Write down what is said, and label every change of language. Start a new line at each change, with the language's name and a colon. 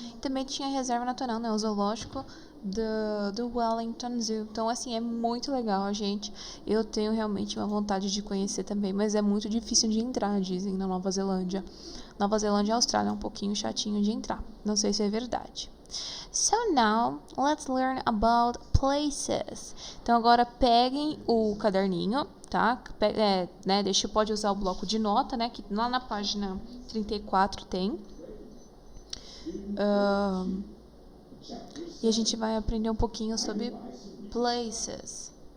Portuguese: E também tinha a reserva natural, né? O zoológico do Wellington Zoo. Então, assim, é muito legal, gente. Eu tenho realmente uma vontade de conhecer também. Mas é muito difícil de entrar, dizem, na Nova Zelândia. Nova Zelândia e Austrália é um pouquinho chatinho de entrar. Não sei se é verdade.
English: So now, let's learn about places.
Portuguese: Então agora peguem o caderninho, tá? Pode usar o bloco de nota, né? Que lá na página 34 tem. E a gente vai aprender um pouquinho sobre places.